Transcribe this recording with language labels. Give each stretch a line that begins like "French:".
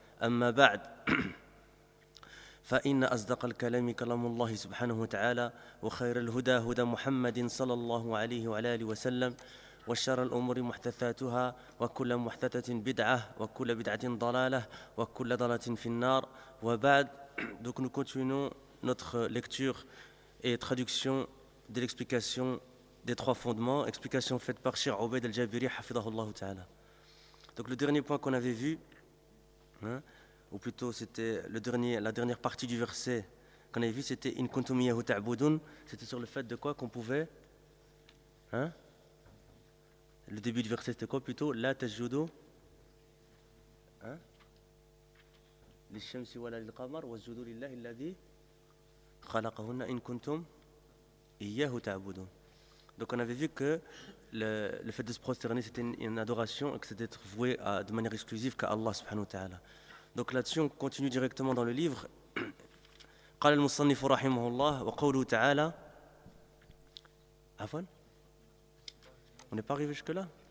Arabic: أما بعد، فإن أصدق الكلام كلام الله سبحانه وتعالى، وخير الهدى هدى محمد صلى الله عليه وعلى آله وسلم، وشر الأمور محدثاتها، وكل محدثة بدعة، وكل بدعة ضلالة، وكل ضلالة في النار. وبعد،
French: donc nous continuons notre lecture et traduction de l'explication des trois fondements, explication faite par Cheikh Obaid al-Jabiri hafidhahullah ta'ala. Donc le dernier point qu'on avait vu, ou plutôt c'était le dernier, la dernière partie du verset qu'on avait vu, c'était
Arabic: in kuntum iyyahu ta'budun,
French: c'était sur le fait de quoi qu'on pouvait, le début du verset c'était quoi plutôt,
Arabic: la tajudu للشمس ولا للقمر والجذور لله الذي خلقهن إن كنتم إياه تعبدون.
French: Donc on avait vu que le fait de se prosterner c'était une adoration et que c'était d'être voué à, de manière exclusive qu'à Allah subhanahu wa ta'ala. Donc là-dessus on continue directement dans le livre.
Arabic: قال المصنف رحمه الله وقوله تعالى.
French: Afwan, on n'est pas arrivé jusque là.